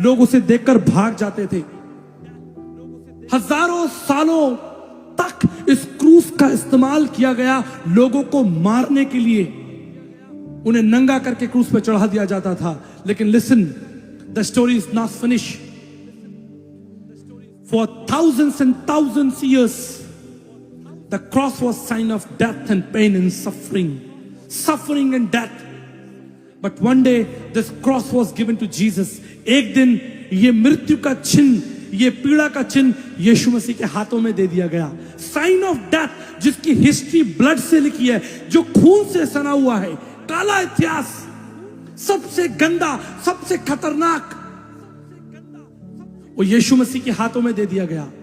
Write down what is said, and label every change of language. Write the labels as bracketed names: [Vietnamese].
[Hindi] लोग उसे देखकर भाग जाते थे। हजारों सालों तक इस क्रूस का इस्तेमाल किया गया लोगों को मारने के लिए। उन्हें नंगा करके क्रूस पे चढ़ा दिया जाता था। लेकिन [English] Listen, the story is not finish. For thousands and thousands years, the cross was sign of death and pain and suffering and death. But one day this cross was given to Jesus. [Hindi] एक दिन ये मृत्यु का चिन्ह, ये पीड़ा का चिन्ह यीशु मसीह के हाथों में दे दिया गया। [English] sign of death, [Hindi] जिसकी हिस्ट्री ब्लड से लिखी है, जो खून से सना हुआ है, काला इतिहास, सबसे गंदा, सबसे खतरनाक, वो यीशु मसीह के हाथों में दे दिया गया।